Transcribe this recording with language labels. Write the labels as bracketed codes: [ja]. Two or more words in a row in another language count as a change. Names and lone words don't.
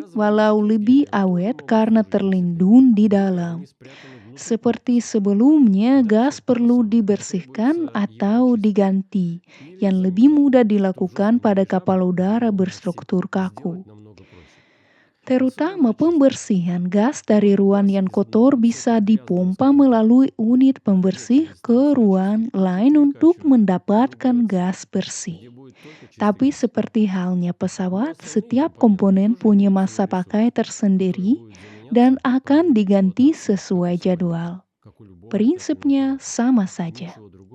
[ru] Газовые [id] walau [ru] мешки с [id] lebih [ru] гелием тоже [id] awet [ru] могут [id] karena [ru] служить 10 лет. [id] terlindung di [ru] Бывает, [id] dalam. [ru] они спрятаны внутри [id] Seperti [ru] корпуса. [id] sebelumnya, [ru] Дальше [id] gas [ru] то же [id] perlu [ru] самое. [id] dibersihkan [ru] Потребуется его [id] atau [ru] очистка [id] diganti, [ru] или [id] yang lebih [ru] замена, [id] mudah [ru] что в [id] dilakukan [ru] жестком [id] pada kapal [ru] дирижабле [id] udara [ru] замененный отсек [id] berstruktur kaku. [ru] сделать намного проще. [id] Terutama [ru] Особенно очистка. [id] pembersihan gas dari [ru] Кроме [id] ruang [ru] газ [id] yang [ru] из [id] kotor [ru] одного [id] bisa [ru] отсека грязного [id] dipompa [ru] спуска, [id] melalui unit [ru] проходя [id] pembersih [ru] через [id] ke [ru] станцию [id] ruang [ru] очистки и [id] lain untuk [ru] перекачивать в [id] mendapatkan [ru] другой [id] gas [ru] отсек, [id] bersih. [ru] где будет только чистый [id] Tapi [ru] газ. [id] seperti halnya [ru] Но [id] pesawat, [ru] остальные [id] setiap [ru] компоненты [id] komponen [ru] тоже [id] punya [ru] имеют [id] masa [ru] свой [id] pakai [ru] ресурс, который [id] tersendiri [ru] будет заменяться [id] dan [ru] по [id] akan [ru] мере [id] diganti [ru] эксплуатации, как у [id] sesuai [ru] самолета, [id] jadwal. [ru] как у любого летательного [id] Prinsipnya [ru] аппарата. [id] sama saja. [ru] Ничего